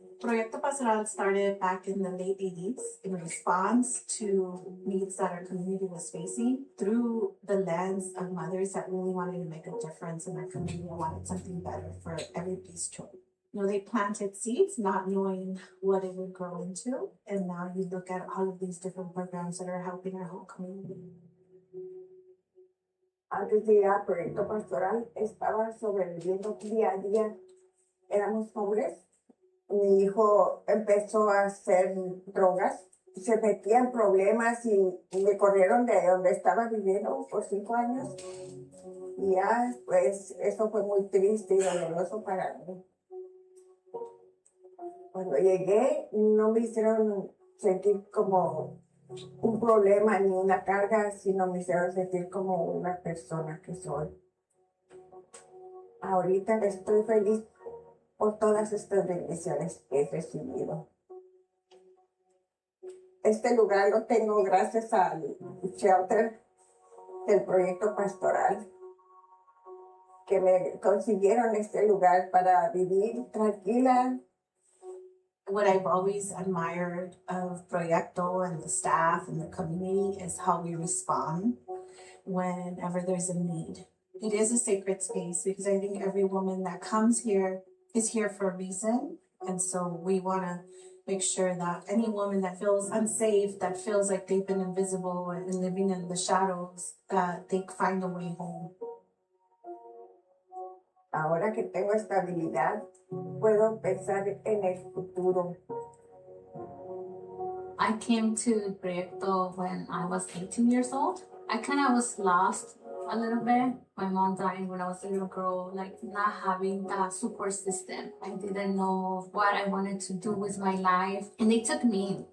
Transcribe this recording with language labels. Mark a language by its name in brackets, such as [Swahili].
[English] Proyecto Pastoral started back in the late 80s in response to needs that our community was facing through the lens of mothers that really wanted to make a difference in our community and wanted something better for everybody's children. You know, they planted seeds not knowing what it would grow into, and now you look at all of these different programs that are helping our whole community. [Spanish] Antes de ir a Proyecto Pastoral, estaba sobreviviendo día a día. Éramos pobres. Mi hijo empezó a hacer drogas, se metía en problemas y me corrieron de donde estaba viviendo por 5 años. Y ya, pues, eso fue muy triste y doloroso para mí. Cuando llegué, no me hicieron sentir como un problema ni una carga, sino me hicieron sentir como una persona que soy. Ahorita estoy feliz por todas estas bendiciones que he recibido. Este lugar lo tengo gracias al shelter del Proyecto Pastoral, que me consiguieron este lugar para vivir tranquila. [English] What I've always admired of Proyecto and the staff and the community is how we respond whenever there's a need. It is a sacred space because I think every woman that comes here is here for a reason. And so we want to make sure that any woman that feels unsafe, that feels like they've been invisible and living in the shadows, that they find a way home. [Spanish] Ahora que tengo estabilidad, puedo pensar en el futuro. [English] I came to Proyecto when I was 18 years old. I kind of was lost a little bit. My mom died when I was a little girl, like not having that support system. I didn't know what I wanted to do with my life. And they took me in.